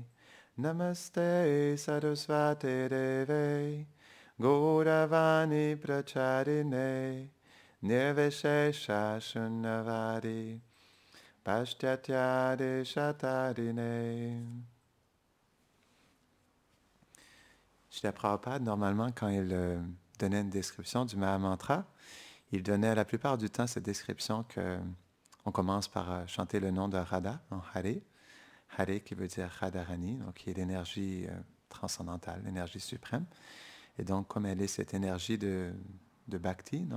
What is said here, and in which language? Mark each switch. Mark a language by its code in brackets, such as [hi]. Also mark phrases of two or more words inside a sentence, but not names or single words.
[sa] Namaste Saraswate Deve Gauravani Pracharine Nirvishesha Shunnavadi Pashtya Deshatarine. [fr] Srila Prabhupada, normalement, quand il donnait une description du Mahamantra, il donnait la plupart du temps cette description qu'on commence par chanter le nom de Radha, en Hare. Hare qui veut dire Radharani, donc qui est l'énergie transcendantale, l'énergie suprême. Et donc, comme elle est cette énergie de Bhakti, non?